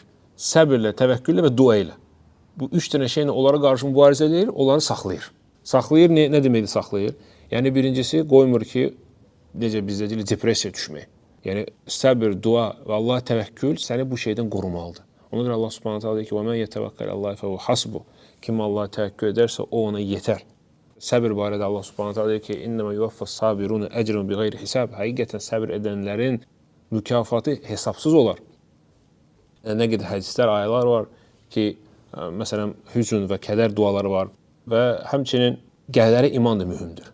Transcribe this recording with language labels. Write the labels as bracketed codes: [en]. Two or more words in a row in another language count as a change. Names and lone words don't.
[az] Səbirlə, təvəkküllə və dua ilə. Bu üç dənə şeylə onlara qarşı mübarizə edir, onları saxlayır. Saxlayır, nə deməkdir saxlayır? Yəni, birincisi, qoymur ki, necə bizdə deyilir, depressiya düşmək. Yəni, səbir, dua və Allah təvəkkül səni bu şeydən qorumalıdır. Ona görə Allah Subhanahu taala deyir ki, [ar] وَمَنْ يَتَوَكَّلْ عَلَى اللّٰهِ فَهُوَ حَسْبُهُ [az] Kim Allah'a təvəkkül edərsə, o ona yetər. Səbir barədə Allah Subhanahu taala deyir ki, [ar] إنما يوفى الصابرون أجرهم بغير حساب. [az] Həqiqətən səbir edənlərin mükafatı hesabsız olar. Nə qədər hədislər, ayələr var ki, məsələn, hüzn və kədər duaları var və həmçinin qəlblərə iman da mühümdür.